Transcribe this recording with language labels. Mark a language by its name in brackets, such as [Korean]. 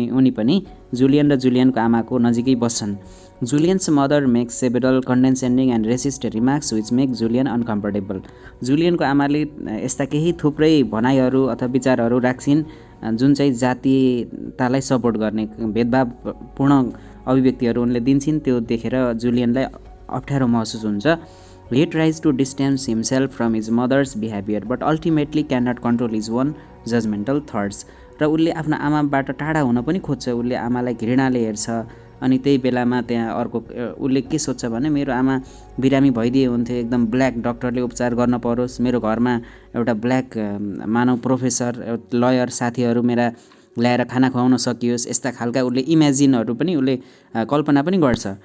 [Nepali] उनी पनि जुलियन र जुलियनको आमाको नजिकै बस्छन्। [English] Julian's mother makes several condescending and racist remarks which make Julian uncomfortable. [Nepali] जुलियनको आमाले यस्ता केही थुप्रै भनाइहरू अथवा विचारहरू राख्छिन् जुन चाहिँ जातीयतालाई सपोर्ट गर्ने भेदभावपूर्ण अभिव्यक्तिहरू उनले दिन्छन्। त्यो देखेर जुलियनलाई अप्ठ्यारो महसुस हुन्छ। [English] He tries to distance himself from his mother's behavior but ultimately cannot control his own judgmental thoughts। [Nepali] र उसले आफ्नो आमाबाट टाढा हुन पनि खोज्छ। उसले आमालाई घृणाले हेर्छ। अनि त्यही बेलामा त्यहाँ अर्को उसले के सोध्छ भने मेरो आमा बिरामी भइदिए हुन्थ्यो, एकदम ब्ल्याक डक्टरले उपचार गर्न परोस्, मेरो घरमा एउटा ब्ल्याक मानव प्रोफेसर लयर साथीहरू मेरा ल्याएर खाना खुवाउन सकियोस्, यस्ता खालका उसले इमेजिनहरू पनि उसले कल्पना पनि गर्छ।